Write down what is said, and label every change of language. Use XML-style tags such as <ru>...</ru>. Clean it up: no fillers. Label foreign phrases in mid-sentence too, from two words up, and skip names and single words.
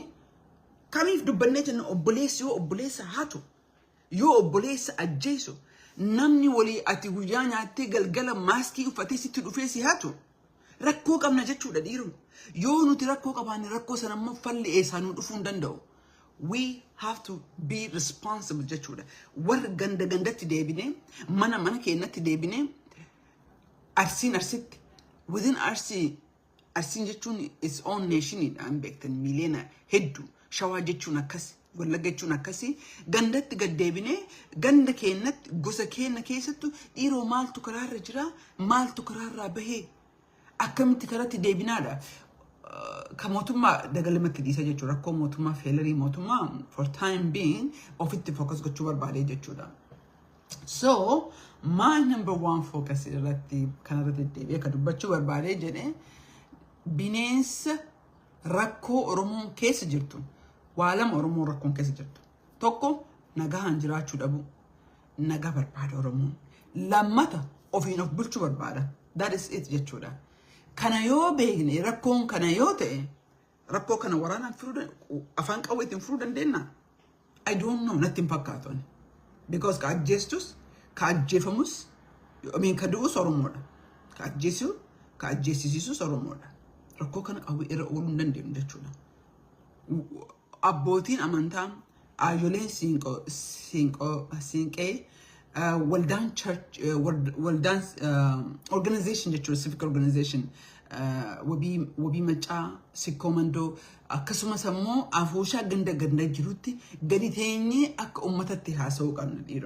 <om>Kamiif dubbannee jenna obboleessi yoo obboleessa hatu, yoo obboleessa ajjeesu, namni walii ati guyyaa nyaattee galgala maaskii uffatee sitti dhufee si hatu. Rakkoo qabna jechuudha dhiironni. Yoo nuti rakkoo qabaanne rakkoo sana immoo falli eessaa nu dhufuu hin danda'u.</om> <en>We have to be responsible jechuudha.</en> <om>Warra gandatti deebinee, mana keenyatti deebinee, arsitti. Within arsiin jechuun</om> <en>its own</en> <om>nationidhaan beektan miliyoona hedduu. Shawaa jechuun akkasi, Wallagga jechuun akkasi. Gandatti gad deebinee, ganda keenyatti, gosa keenya keessattu dhiiroo maaltu karaarra jira, maaltu karaarraa bahee. Akkamitti karatti deebinaadha. Ka mootummaa dagalamatti dhiisa jechuudha. Rakkoo mootummaa feelerii mootummaa</om> <en>for time being</en> <om>ofitti focus gochuu barbaadee jechuudha.</om> <en>So my number one focus</en> <om>irratti kanarratti deebi'ee ka dubbachuu barbaadee jedhee bineensa rakkoo Oromoon keessa jirtu. Waa lama Oromoon rakkoon keessa jirtu. Tokko nagahaan jiraachuu dhabu. Nagaa barbaada Oromoon. Lammata ofiin of bulchuu barbaada.</om> <en>That is it jechuudha.</en> <om>Kana yoo beekne rakkoon kana yoo ta'e rakkoo kana waraanaan furuu afaan qawweetiin furuu dandeenya.</om> <en>I don't know</en> <om>natti hin fakkaatu. Because ka ajjeestus ka ajjeefamus ka du'us Oromoodha. Ka ajjeesu ka ajjeesisiisus Oromoodha. Rakkoo kana qawwee irra ooluu hin dandeenyu jechuudha. Abbootiin amantaa aayoleen siinqee Waldaan church, Waldaan organization jechuudha,</om> <en>civic organization,</en> <om>wabii macaa, sikkoomandoo, akkasumas ammoo afooshaa ganda jirutti gadi teenyee akka uummatatti haasa'uu qabna dhiiroo.</om>